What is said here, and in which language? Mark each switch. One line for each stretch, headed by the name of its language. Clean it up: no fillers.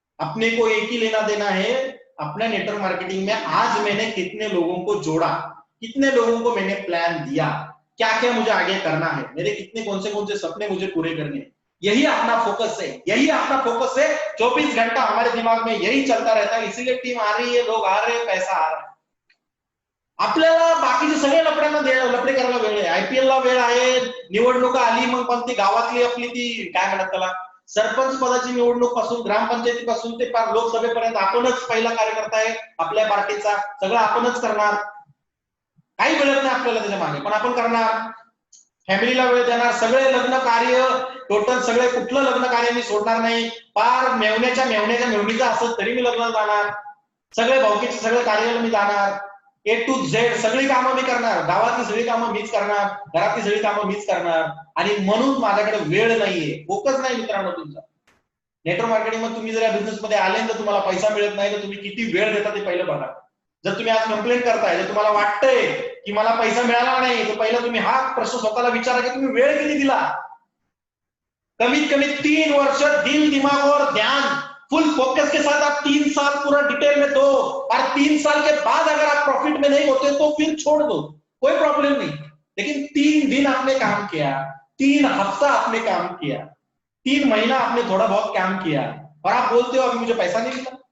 Hindi: अपने को एक ही लेना देना है, अपना नेटवर्क मार्केटिंग में आज मैंने कितने लोगों को जोड़ा, कितने लोगों को मैंने प्लान दिया, क्या क्या मुझे आगे करना है, मेरे कितने कौन से सपने मुझे पूरे करने हैं. यही अपना फोकस है, 24 घंटा हमारे दिमाग में यही चलता रहता है. इसीलिए टीम आ रही है, लोग आ रहे हैं, पैसा आ रहा है.
Marathi: आपल्याला बाकीचे सगळे लफडे करायला वेळ आहे. आयपीएल ला वेळ आहे, निवडणुका आली, मग पण ती गावातली आपली ती काय म्हणतात त्याला, सरपंच पदाची निवडणूक पासून, ग्रामपंचायतीपासून ते लोकसभेपर्यंत आपणच पहिला कार्यकर्ता आहे आपल्या पार्टीचा, सगळं आपणच करणार. काही मिळत नाही आपल्याला त्याच्या मागे, पण आपण करणार, फॅमिलीला वेळ देणार, सगळे लग्न कार्य टोटल सगळे, कुठलं लग्न कार्य मी सोडणार नाही. पार मेवणीचं असं तरी मी लग्नाला जाणार, सगळे भाऊकीचे सगळे कार्याला मी जाणार, A to Z सगळी कामं मी करणार, गावातली सगळी कामं मीच करणार, घरातली सगळी कामं मीच करणार. आणि म्हणून माझ्याकडे वेळ नाहीये, फोकस नाही मित्रांनो तुमचा. नेटवर्क मार्केटिंग मध्ये तुम्ही जर या बिझनेस मध्ये आले तर तुम्हाला पैसा मिळत नाही, तर तुम्ही किती वेळ देता ते पहिलं बघा. जर तुम्ही आज कंप्लेंट करताय, जर तुम्हाला वाटतंय की मला पैसा मिळाला नाही, तर पहिला तुम्ही हा प्रश्न स्वतःला विचारा की तुम्ही वेळ किती दिला. कमीत कमी 3 वर्ष दिल,
Hindi: दिमाग और ध्यान, फुल फोकस के साथ आप 3 साल पूरा डिटेल में दो, और 3 साल के बाद अगर आप प्रॉफिट में नहीं होते तो फिर छोड़ दो, कोई प्रॉब्लम नहीं. लेकिन 3 दिन आपने काम किया, 3 हफ्ता आपने काम किया, 3 महीना आपने थोड़ा बहुत काम किया और आप बोलते हो अभी मुझे पैसा नहीं मिला।